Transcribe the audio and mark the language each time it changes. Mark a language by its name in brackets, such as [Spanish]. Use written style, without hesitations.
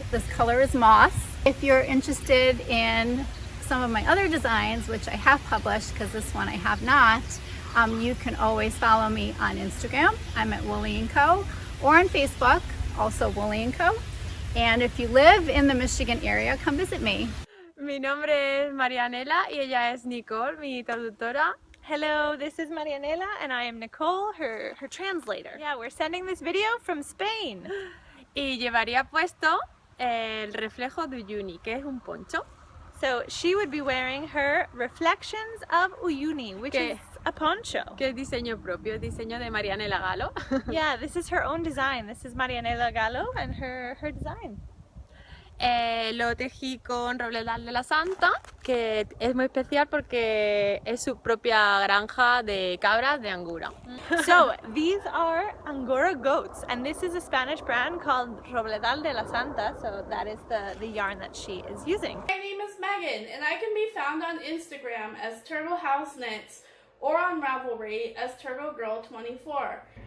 [English] This color is moss. If you're interested in some of my other designs, which I have published because this one I have not, you can always follow me on Instagram. I'm at Woolly & Co. or on Facebook, also Woolly & Co. And if you live in the Michigan area, come visit me. [Spanish] Mi nombre es Marianela y ella es Nicole, mi traductora. [English] Hello, this is Marianela and I am Nicole, her translator. Yeah, we're sending this video from Spain. [Spanish] Y llevaría puesto el reflejo de Uyuni, que es un poncho. [English] So she would be wearing her Reflections of Uyuni, which is a poncho. [Spanish] Que es diseño propio, diseño de Marianela Gallo. [English] Yeah, this is her own design. This is Marianela Gallo and her design. [Spanish] Lo tejí con Robledal de la Santa, que es muy especial porque es su propia granja de cabras de Angora. [English] So these are Angora goats, and this is a Spanish brand called Robledal de la Santa, so that is the yarn that she is using. My name is Megan, and I can be found on Instagram as Turtle House Knits or on Ravelry as Turtle Girl 24.